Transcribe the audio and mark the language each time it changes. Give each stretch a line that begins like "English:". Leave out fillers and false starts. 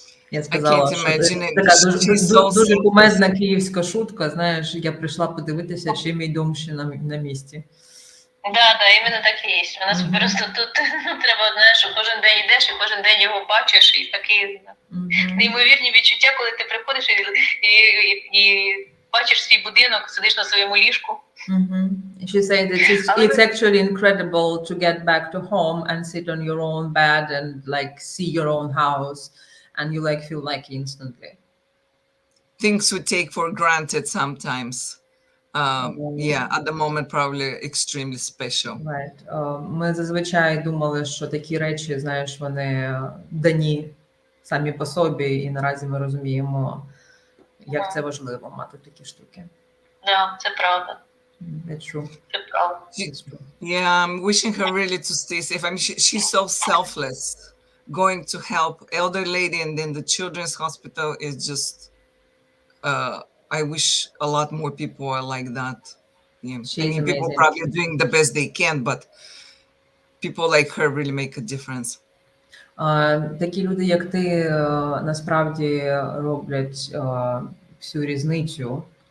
Ukrainian: Я сказала, що така дуже кумедна київська шутка, знаєш, я прийшла подивитися, чи мій дом ще на місці. Да, іменно так і є. У нас просто тут треба, знаєш, що кожен день йдеш, і кожен день його бачиш, і такі неймовірні відчуття, коли ти приходиш і бачиш свій будинок, сидиш на своєму ліжку.
English: She said that it's actually incredible to get back to home and sit on your own bed and like see your own house, and you like feel like instantly. Things we take for granted sometimes. Yeah, at the moment probably extremely special. Right.
Ukrainian: Ми зазвичай думали, що такі речі, знаєш, вони дані самі по собі, і наразі ми розуміємо, як це важливо мати такі штуки. Да, це правда.
English: It's true.
Ukrainian: Це правда.
English: Yeah, I'm wishing her really to stay safe. I mean, she's so selfless, going to help elder lady, and then the children's hospital is just. I wish a lot more people are like that. Yeah. I mean, people probably are doing the best they can, but people like her really make a difference.
Ukrainian: Такі люди, як ти, насправді роблять всю різницю.